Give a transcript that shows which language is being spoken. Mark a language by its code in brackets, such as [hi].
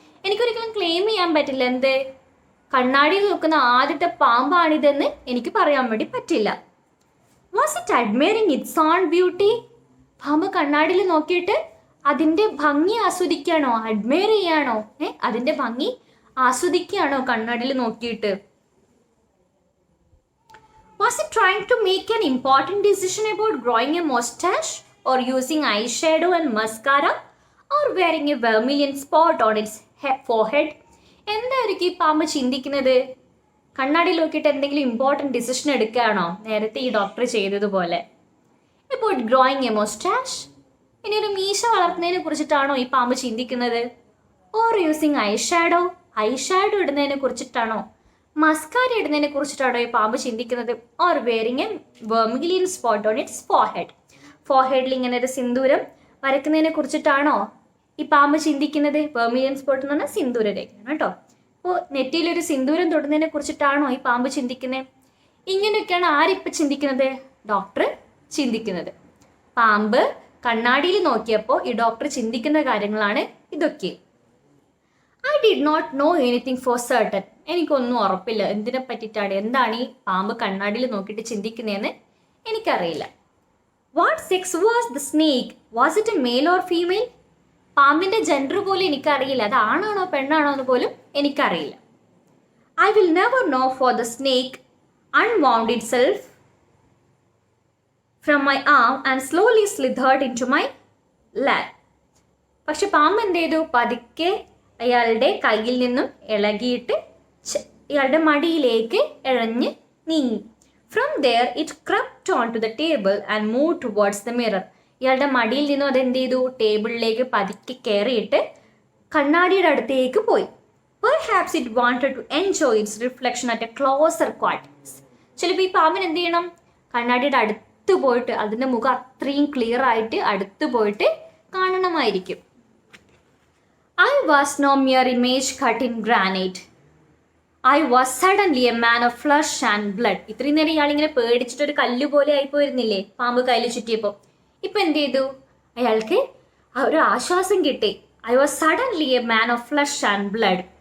[ml] എനിക്കൊരിക്കലും ക്ലെയിം ചെയ്യാൻ പറ്റില്ല എന്ത് കണ്ണാടിയിൽ നോക്കുന്ന ആദ്യത്തെ പാമ്പാണിതെന്ന് എനിക്ക് പറയാൻ വേണ്ടി പറ്റില്ല. [en] Was it admiring its own beauty? [ml] പാമ്പ് കണ്ണാടിയിൽ നോക്കിയിട്ട് അതിന്റെ ഭംഗി ആസ്വദിക്കുകയാണോ, അഡ്മയർ ചെയ്യാണോ? അതിന്റെ ഭംഗി ആസ്വദിക്കുകയാണോ കണ്ണാടിയിൽ നോക്കിയിട്ട്? [en] Was it trying to make an important decision about growing a mustache or using eyeshadow and mascara or wearing a vermilion spot on its forehead? [ml] എന്തായിരിക്കും ഈ പാമ്പ് ചിന്തിക്കുന്നത്? കണ്ണാടിയിൽ നോക്കിയിട്ട് എന്തെങ്കിലും ഇമ്പോർട്ടൻറ്റ് ഡിസിഷൻ എടുക്കുകയാണോ, നേരത്തെ ഈ ഡോക്ടർ ചെയ്തതുപോലെ? [en] about growing a mustache? [ml] ഇനി ഒരു മീശ വളർത്തുന്നതിനെ കുറിച്ചിട്ടാണോ ഈ പാമ്പ് ചിന്തിക്കുന്നത്? [en] or using eyeshadow [ml] ഇടുന്നതിനെ കുറിച്ചിട്ടാണോ, മസ്കാര ഇടുന്നതിനെ കുറിച്ചിട്ടാണോ ഈ പാമ്പ് ചിന്തിക്കുന്നത്? [en] or wearing a vermilion spot on its ഫോർഹെഡിൽ [ml] ഇങ്ങനെ ഒരു സിന്ദൂരം വരയ്ക്കുന്നതിനെ കുറിച്ചിട്ടാണോ ഈ പാമ്പ് ചിന്തിക്കുന്നത്? വെർമിലിയൻ സ്പോട്ട് എന്ന് പറഞ്ഞാൽ സിന്ദൂര രേഖയാണ് കേട്ടോ. അപ്പോൾ നെറ്റിയിലൊരു സിന്ദൂരം തൊടുന്നതിനെ കുറിച്ചിട്ടാണോ ഈ പാമ്പ് ചിന്തിക്കുന്നത്? ഇങ്ങനെയൊക്കെയാണ് ആരിപ്പോൾ ചിന്തിക്കുന്നത്? ഡോക്ടർ ചിന്തിക്കുന്നത്. പാമ്പ് കണ്ണാടിയിൽ നോക്കിയപ്പോൾ ഈ ഡോക്ടർ ചിന്തിക്കുന്ന കാര്യങ്ങളാണ് ഇതൊക്കെ. [en] I did not know anything for certain. [ml] എനിക്കൊന്നും ഉറപ്പില്ല എന്തിനെ പറ്റിയിട്ടാണ്, എന്താണ് ഈ പാമ്പ് കണ്ണാടിയിൽ നോക്കിയിട്ട് ചിന്തിക്കുന്നതെന്ന് എനിക്കറിയില്ല. [en] What sex was the snake? Was it a male or female? [ml] പാമ്പിൻ്റെ ജെൻഡർ പോലും എനിക്കറിയില്ല, അത് ആണാണോ പെണ്ണാണോ എന്ന് പോലും എനിക്കറിയില്ല. [en] I will never know for the snake unwound itself from my arm and slowly slithered into my lap. [ml] പക്ഷെ പാമ്പ് എന്ത് ചെയ്തു? പതുക്കെ അയാളുടെ കയ്യിൽ നിന്നും ഇളകിയിട്ട് ഇയാളുടെ മടിയിലേക്ക് ഇഴഞ്ഞ് നീങ്ങി. [en] From there it crept on to the table and move towards the mirror. [ml] ഇയാളുടെ മടിയിൽ നിന്നും അതെന്ത് ചെയ്തു? ടേബിളിലേക്ക് പതുക്കെ കയറിയിട്ട് കണ്ണാടിയുടെ അടുത്തേക്ക് പോയി. [en] Perhaps it wanted to enjoy its reflection at a closer quarters. [ml] ചിലപ്പോൾ ഈ പാമ്പിന് എന്ത് ചെയ്യണം, കണ്ണാടിയുടെ അടുത്ത് പോയിട്ട് അതിൻ്റെ മുഖം അത്രയും ക്ലിയർ ആയിട്ട് അടുത്ത് പോയിട്ട് കാണണമായിരിക്കും. [en] I was no mere image cut in granite. I was suddenly a man of flesh and blood. [ml] ഇത്രയും നേരം ഇയാളിങ്ങനെ പേടിച്ചിട്ടൊരു കല്ല് പോലെ ആയിപ്പോയിരുന്നില്ലേ പാമ്പ് കയ്യിൽ ചുറ്റിയപ്പോൾ. ഇപ്പം എന്ത് ചെയ്തു, അയാൾക്ക് ഒരു ആശ്വാസം കിട്ടി. [en] I was suddenly a man of flesh and blood.